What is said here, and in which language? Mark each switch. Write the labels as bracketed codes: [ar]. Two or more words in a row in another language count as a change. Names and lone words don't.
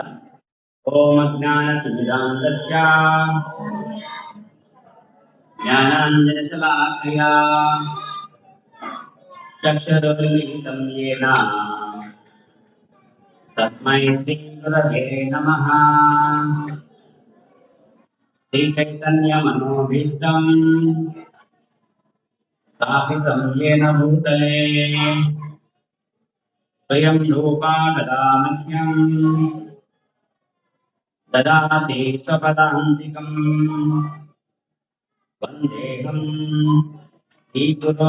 [sa] ओं अज्ञान तिमिरान्धस्य ज्ञानाञ्जन शलाकया चक्षुरुन्मिलितं येन तस्मै श्री गुरवे नमः. श्री चैतन्य मनोभीष्टं स्थापितं येन भूतले स्वयं रूपा कदा मह्यम् ददाति स्वपदान्तिकम् वन्देऽहं श्रीगुरो